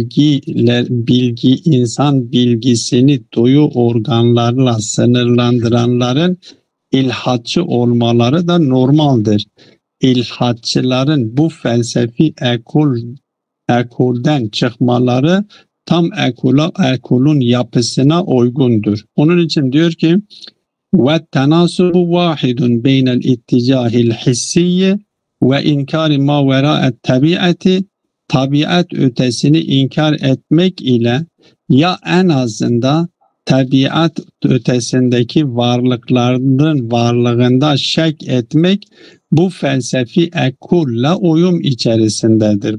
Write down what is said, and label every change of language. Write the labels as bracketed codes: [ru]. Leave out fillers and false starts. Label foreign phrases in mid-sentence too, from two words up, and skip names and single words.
[tr] bilgi insan bilgisini duyu organlarla sınırlandıranların ilhatçı olmaları da normaldir. İlhatçıların bu felsefi ekolden çıkmaları tam ekolun yapısına uygundur. Onun için diyor ki [ar] وَالتَّنَاسُبُ وَاحِدٌ بَيْنَ الْاِتِّجَاهِ الْحِسِّيِّ وإنكار ما وراء الطبيعة [tr] tabiat ötesini inkar etmek ile ya en azından tabiat ötesindeki varlıkların varlığında şek etmek bu felsefi ekolle uyum içerisindedir.